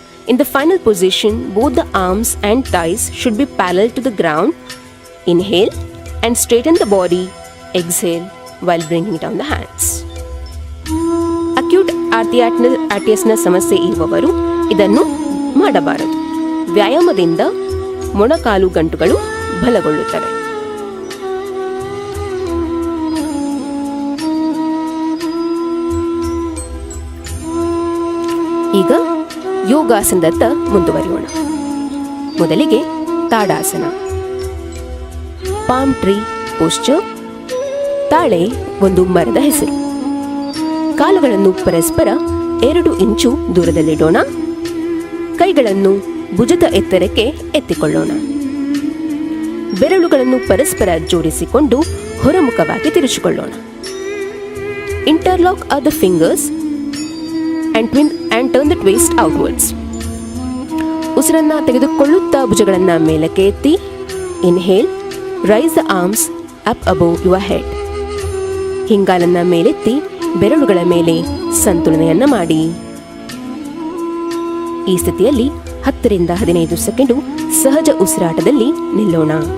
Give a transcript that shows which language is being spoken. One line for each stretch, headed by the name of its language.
English: In the final position, both the arms and thighs should be parallel to the ground. Inhale and straighten the body. Exhale while bringing down the hands.
Kannada: Acute arthritis ಸಮಸ್ಯೆ ಇರುವವರು ಇದನ್ನು ಮಾಡಬಾರದು. ವ್ಯಾಯಾಮದಿಂದ ಮೊಣಕಾಲು ಗಂಟುಗಳು ಬಲಗೊಳ್ಳುತ್ತವೆ. ಈಗ ಯೋಗಾಸನದತ್ತ ಮುಂದುವರಿಯೋಣ. ಮೊದಲಿಗೆ tadasana,
English: Palm tree posture.
Kannada: ತಾಳೆ ಒಂದು ಮರದ ಹೆಸರು. ಕಾಲುಗಳನ್ನು ಪರಸ್ಪರ 2 ಇಂಚು ದೂರದಲ್ಲಿಡೋಣ. ಕೈಗಳನ್ನು ಭುಜದ ಎತ್ತರಕ್ಕೆ ಎತ್ತಿಕೊಳ್ಳೋಣ. ಬೆರಳುಗಳನ್ನು ಪರಸ್ಪರ ಜೋಡಿಸಿಕೊಂಡು ಹೊರಮುಖವಾಗಿ ತಿರುಚಿಕೊಳ್ಳೋಣ.
English: Interlock are the fingers and turn the twist outwards.
Kannada: ಉಸಿರನ್ನ ತೆಗೆದುಕೊಳ್ಳುತ್ತಾ ಭುಜಗಳನ್ನು ಮೇಲಕ್ಕೆ ಎತ್ತಿ.
English: Inhale, raise the arms up above your head.
Kannada: ಹಿಂಗಾಲನ್ನ ಮೇಲೆತ್ತಿ ಬೆರಳುಗಳ ಮೇಲೆ ಸಂತುಲನೆಯನ್ನ ಮಾಡಿ. ಈ ಸ್ಥಿತಿಯಲ್ಲಿ 10 ರಿಂದ 15 ಸೆಕೆಂಡು ಸಹಜ ಉಸಿರಾಟದಲ್ಲಿ ನಿಲ್ಲೋಣ.